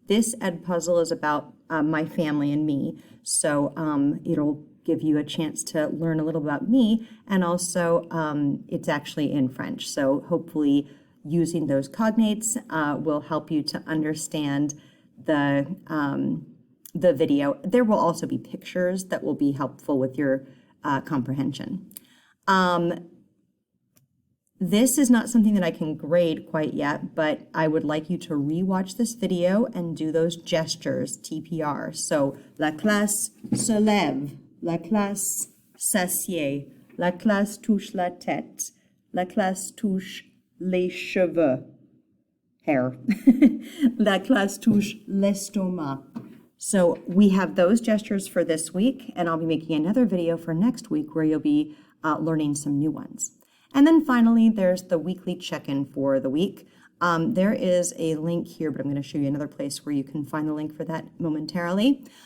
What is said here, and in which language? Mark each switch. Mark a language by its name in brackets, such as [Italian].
[English] This ed puzzle is about my family and me, so it'll give you a chance to learn a little about me, and also it's actually in French, so hopefully using those cognates will help you to understand the video. There will also be pictures that will be helpful with your comprehension. This is not something that I can grade quite yet, but I would like you to rewatch this video and do those gestures, TPR. [French] So, la classe se lève, la classe s'assied, la classe touche la tête, la classe touche les cheveux, hair, la classe touche l'estomac. [English] So we have those gestures for this week, and I'll be making another video for next week where you'll be learning some new ones. And then finally, there's the weekly check-in for the week. There is a link here, but I'm going to show you another place where you can find the link for that momentarily.